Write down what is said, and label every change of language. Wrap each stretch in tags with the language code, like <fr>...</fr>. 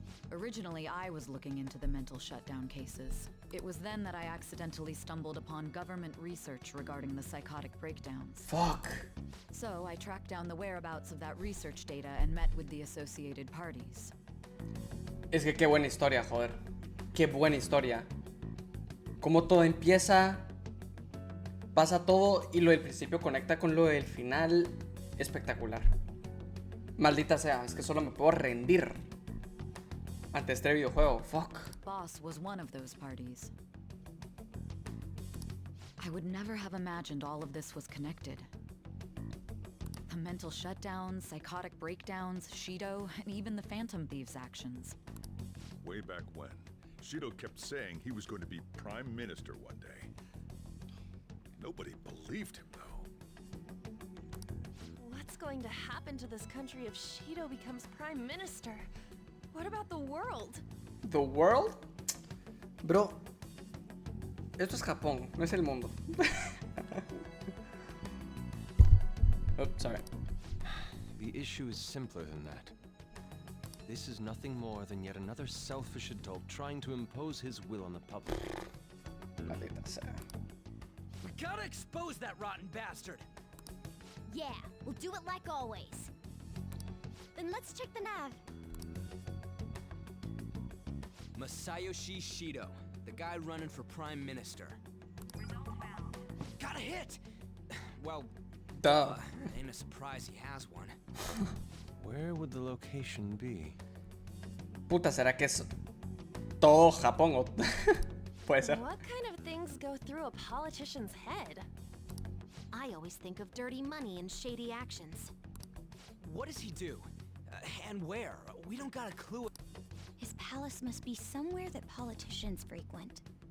<en>Originally, I was looking into the mental shutdown cases. It was then that I accidentally stumbled upon government research regarding the psychotic breakdowns. Fuck. So I tracked down the whereabouts of that research data and met with the associated parties.</en> <es>Es que qué buena historia, joder. Qué buena historia. Cómo todo empieza, pasa todo y lo del principio conecta con lo del final. Espectacular. Maldita sea, es que solo me puedo rendir ante este videojuego.</es> <en>Fuck. Boss was one of those parties. I would never have imagined all of this was connected. The mental shutdowns, psychotic breakdowns, Shido, and even the Phantom Thieves' actions. Way back when, Shido kept saying he was going to be Prime Minister one day. Nobody believed him, though. What's going to happen to this country if Shido becomes Prime Minister? What about the world? The world?</en> <es>Bro, esto es Japón, no es el mundo.</es> <en>Oh, sorry. The issue is simpler than that. This is nothing more than yet another selfish adult trying to impose his will on the public. Maldita sea. We gotta expose that rotten bastard! Yeah, we'll do it like always. Then let's check the nav. Masayoshi Shido, the guy running for Prime Minister. Got a hit! Well, Duh. ain't a surprise he has one. Where would the location be?</en> <es>Puta, ¿será que es todo Japón o puede ser?</es> <en>What kind of things go through a politician's head? I always think of dirty money and shady actions. What does he do? And where? We don't got a clue. His palace must be somewhere that politicians frequent.</en>